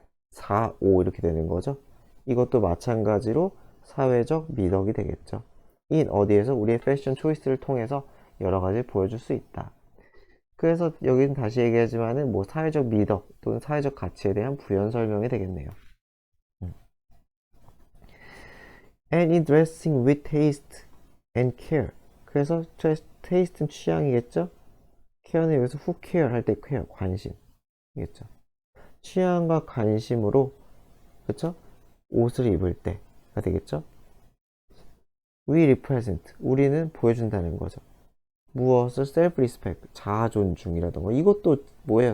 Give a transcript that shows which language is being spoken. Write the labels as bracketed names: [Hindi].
[Korean] 4, 5 이렇게 되는 거죠. 이것도 마찬가지로 사회적 미덕이 되겠죠. 인 어디에서 우리의 패션 초이스를 통해서 여러 가지 보여줄 수 있다. 그래서 여기는 다시 얘기하지만은 뭐 사회적 미덕 또는 사회적 가치에 대한 부연 설명이 되겠네요. [English] And in dressing with taste and care. [Korean] 그래서 taste는 취향이겠죠? care는 여기서 who care 할 때 care 관심이겠죠. 취향과 관심으로 그쵸? 옷을 입을 때가 되겠죠? We represent 우리는 보여준다는 거죠. 무엇을 self-respect 자아 존중이라던가 이것도 뭐예요?